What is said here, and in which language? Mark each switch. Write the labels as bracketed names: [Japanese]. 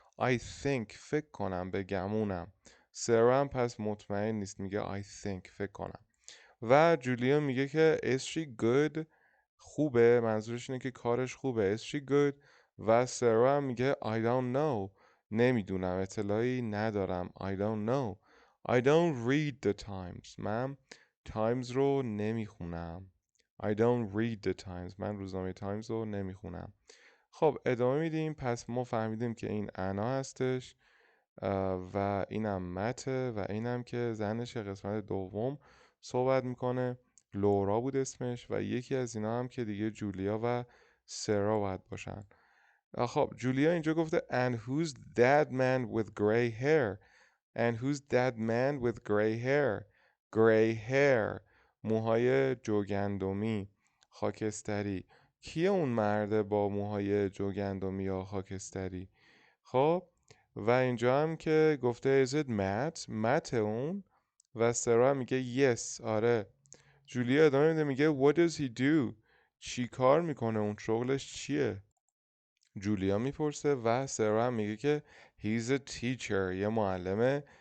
[English] I think [Persian] فکر کنم، به گمونم. سارا هم پس مطمئن نیست، میگه I think فکر کنم. و جولیا میگه که [English] is she good [Persian] خوبه، منظورش اینه که کارش خوبه. is she good. و سارا هم میگه [English] I don't know [Persian] نمیدونم، اطلاعی ندارم. [English] I don't know. I don't read the Times [Persian] من تایمز رو نمیخونم. [English] I don't read the Times [Persian] من روزنامه تایمز رو نمیخونم. خب ادامه میدیم. پس ما فهمیدیم که این انا هستش و اینم مته و اینم که زنش قسمت دوم صحبت میکنه. لورا بود اسمش. و یکی از اینا هم که دیگه جولیا و سرا باید باشن. خب جولیا اینجا گفته [English] and who's that man with gray hair. And who's that man with gray hair. [Persian] Gray hair موهای جوگندمی، خاکستری. کیه اون مرده با موهای جوگندمی یا خاکستری؟ خب و اینجا هم که گفته [English] is it Matt [Persian] اون. و سارا میگه yes آره. جولیا ادامه میده میگه [English] what does he do [Persian] چی کار میکنه، اون شغلش چیه؟ جولیا میپرسه و سارا هم میگه که [English] he's a teacher [Persian] یه معلمه.